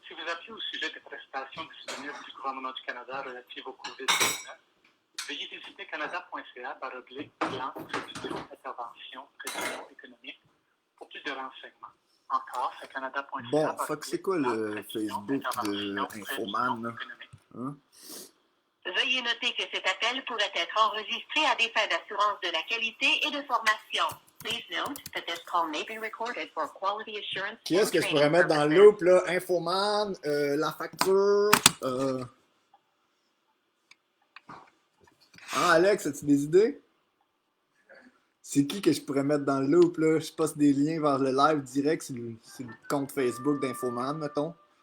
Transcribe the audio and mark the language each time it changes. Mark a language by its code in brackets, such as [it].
[fr] Si vous appelez au sujet des prestations disponibles du gouvernement du Canada relatives au COVID-19, veuillez visiter canada.ca/plan solutions intervention prévision économique pour plus de renseignements. Encore, c'est canada.ca. Bon, fait que c'est quoi le Facebook de Infoman, là? Hein? Veuillez noter que cet appel pourrait être enregistré à des fins d'assurance de la qualité et de formation. [en] Please note that this call may be recorded for quality assurance. [fr] Qui est-ce que je pourrais mettre dans le loop, là? Infoman, la facture, Hein, Alex, as-tu des idées? C'est qui que je pourrais mettre dans le loop, là? Je passe des liens vers le live direct sur le compte Facebook d'Infoman, mettons.